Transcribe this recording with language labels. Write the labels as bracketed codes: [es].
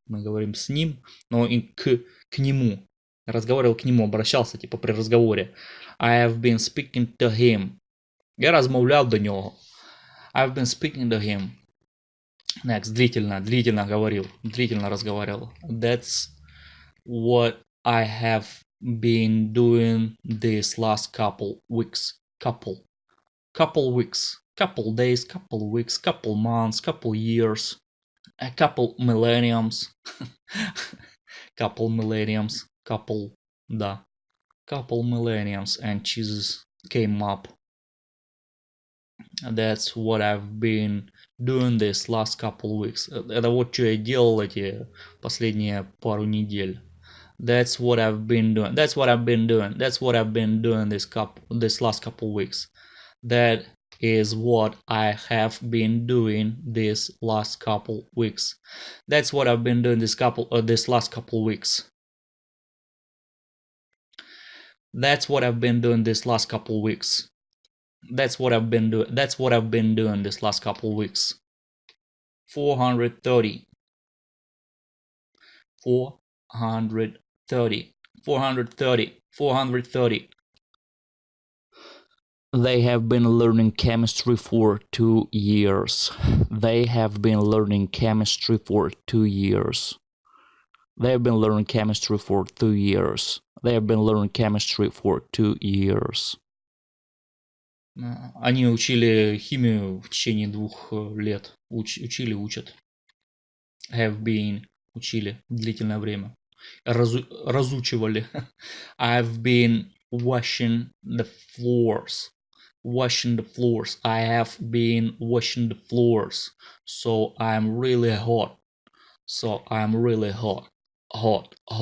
[ru] Мы говорим с ним, но и к нему. Разговаривал к нему, обращался типа при разговоре. [en] I have been speaking to him. [uk] Я размовляв до нього. [en] I've been speaking to him. [ru] Next. Длительно говорил. Длительно разговаривал. [en] That's what I have been doing these last couple weeks. Couple weeks. Couple days, couple weeks, couple months, couple years. A couple millenniums. Couple millenniums. Да. Couple millenniums and Jesus came up. That's what I've been doing this last couple weeks. [ru] Это вот что я делал эти последние пару недель. [en] That's what I've been doing. That's what I've been doing. That's what I've been doing this last couple weeks. That is what I have been doing this last couple weeks. That's what I've been doing this last couple weeks. That's what I've been doing this last couple weeks. That's what I've been doing. That's what I've been doing this last couple weeks. 430. 430. 430. 430. They have been learning chemistry for 2 years. They have been learning chemistry for 2 years. They have been learning chemistry for 2 years. They have been learning chemistry for 2 years. [ru] Они учили химию в течение 2 лет. Учат. [en] Have been. [ru] Учили длительное время. Разучивали. [en] I've been washing the floors. Washing the floors. I have been washing the floors. So I'm really hot. So I'm really hot. Hot.